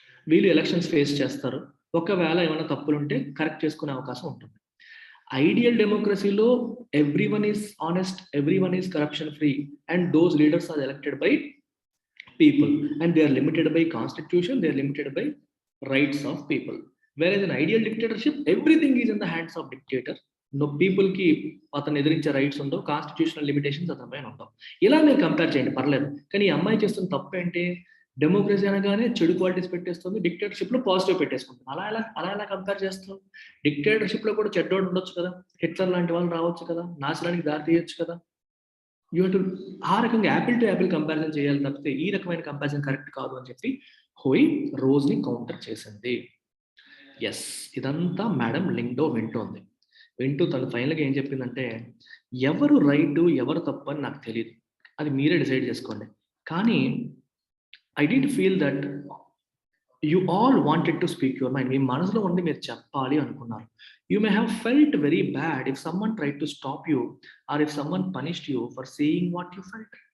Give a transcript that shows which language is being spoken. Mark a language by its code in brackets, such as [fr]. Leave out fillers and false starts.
[te] వీళ్ళు elections face చేస్తారు. ఒకవేళ ఏమైనా తప్పులు ఉంటే కరెక్ట్ చేసుకునే అవకాశం ఉంటుంది. [en] Ideal డెమోక్రసీలో everyone is honest, everyone is corruption free, and those leaders are elected by people and they are limited by constitution, they are limited by rights of people. Whereas in ideal dictatorship everything is in the hands of dictator. [te] No people కి అతను ఎదిరించే rights ఉండవు, constitutional limitations అతని పైన ఉండవు. ఇలా మీరు compare చేయండి, పర్లేదు. కానీ ఈ అమ్మాయి చేస్తున్న తప్పు ఏంటి? డెమోక్రసీ అనగానే చెడు క్వాలిటీస్ పెట్టేస్తుంది, డిక్టేటర్షిప్ లో పాజిటివ్ పెట్టేసుకుంటుంది. అలా ఎలా కంపేర్ చేస్తాం? డిక్టేటర్షిప్ లో కూడా చెడ్డోడు ఉండొచ్చు కదా, హిట్లర్ లాంటి వాళ్ళు రావచ్చు కదా, నాశనానికి దారి తీయొచ్చు కదా. ఆ రకంగా [en] apple to apple comparison [te] చేయాలి తప్పితే ఈ రకమైన కంపారిజన్ కరెక్ట్ కాదు అని చెప్పి హోయ్ రోజ్ ని కౌంటర్ చేసింది. ఎస్, ఇదంతా మేడం లింగ్డో వింటూ తను ఫైనల్గా ఏం చెప్పిందంటే, ఎవరు రైట్ ఎవరు తప్పు అని నాకు తెలియదు, అది మీరే డిసైడ్ చేసుకోండి. కానీ [en] I did feel that you all wanted to speak your mind. [te] మీ మనసులో ఉండి మీరు చెప్పాలి అనుకున్నారు. [en] You may have felt very bad if someone tried to stop you or if someone punished you for saying what you felt.